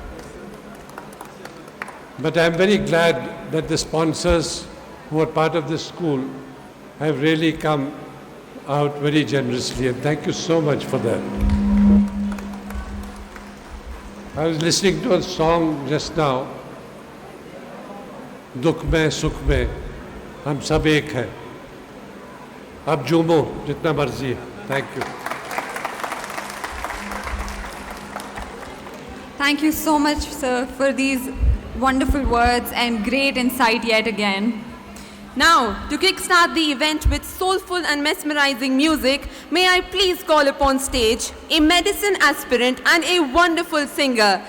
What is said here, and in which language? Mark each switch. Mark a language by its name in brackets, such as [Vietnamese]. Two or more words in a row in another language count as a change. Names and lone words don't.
[English] But I'm very glad that the sponsors who are part of this school have really come out very generously, and thank you so much for that. I was listening to a song just now, [Hindi] दुख में, सुख में, हम सब एक है. अब झूमो, जितना मर्ज़ी है. [English] Thank you. Thank you so much, sir, for these wonderful words and great insight yet again. Now, to kickstart the event with soulful and mesmerizing music, may I please call upon stage a medicine aspirant and a wonderful singer.